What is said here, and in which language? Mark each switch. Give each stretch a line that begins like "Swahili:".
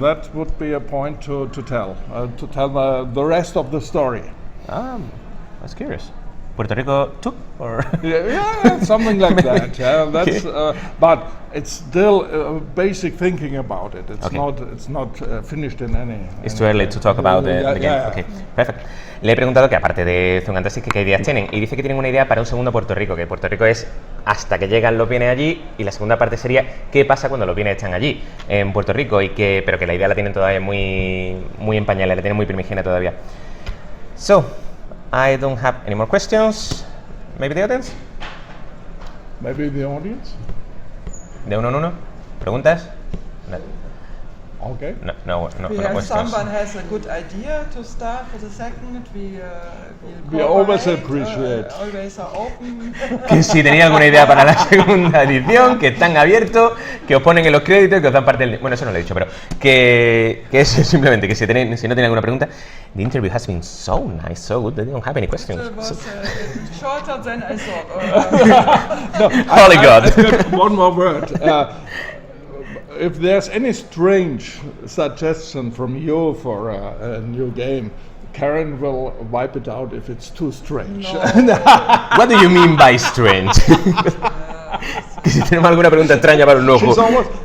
English: That would be a point to tell the rest of the story. That's curious. Puerto Rico too, or yeah, something like that. Yeah, that's. But it's still basic thinking about it. It's Okay. not finished in any. It's too early to talk about the game. Yeah. Okay, perfect.
Spanish: Le he preguntado que aparte de Thurn Taxis, ¿qué ideas tienen? Y dice que tienen una idea para un segundo Puerto Rico, que Puerto Rico es hasta que llegan los bienes allí, y la segunda parte sería qué pasa cuando los bienes están allí, en Puerto Rico, pero que la idea la tienen todavía muy en pañales, la tienen muy primigenia todavía.
English: So, I don't have any more questions. Maybe the audience? Maybe the audience.
Spanish: De uno en uno. ¿Preguntas? No.
English: Okay. No questions. Someone has a good idea to start for the second. We always appreciate. Always are open.
Spanish: Que si tenéis alguna idea para la segunda edición, que están abiertos, que os ponen en los créditos, que os dan parte del... Bueno, eso no lo he dicho, pero que eso simplemente, que si no tenéis alguna pregunta,
English: the interview has been so nice, so good, that I don't have any questions. It was shorter than I thought. Holy God. I've got one more word. If there's any strange suggestion from you for a new game, Karen will wipe it out if it's too strange. No. What do you mean by strange?
Spanish: Que si tenemos alguna pregunta extraña para un nuevo juego.